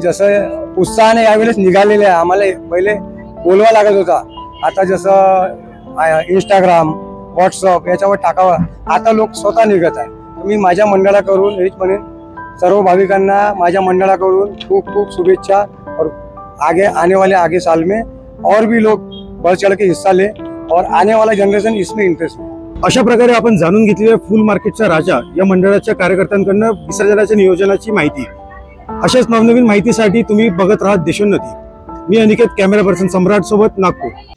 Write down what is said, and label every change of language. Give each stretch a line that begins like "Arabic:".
Marathi: जसं उत्साहाने यावेळेस निघालेले आहे. आम्हाला पहिले बोलवा लागत होता, आता जसं इंस्टाग्राम व्हॉट्सअप याच्यावर टाकावं, आता लोक स्वतः निघत आहे. मी माझ्या मंडळाकडून हेच म्हणेन, सर्व भाविकांना माझ्या मंडळाकडून खूप खूप शुभेच्छा.
Hindi: और आगे आने वाले आगे साल में और भी लोग बढ़ चढ़ के हिस्सा ले और आने वाला जनरेशन इसमें इंटरेस्ट है.
Marathi: अशा प्रकारे आपण जाणून घेतली फुल मार्केटचा राजा या मंडळाच्या कार्यकर्त्यांकडून विसर्जनाच्या नियोजनाची माहिती. अशाच नवनवीन माहितीसाठी तुम्ही बघत राहा देशोन्नती. मी अनिकेत, कॅमेरा पर्सन सम्राट सोबत, नागपूर.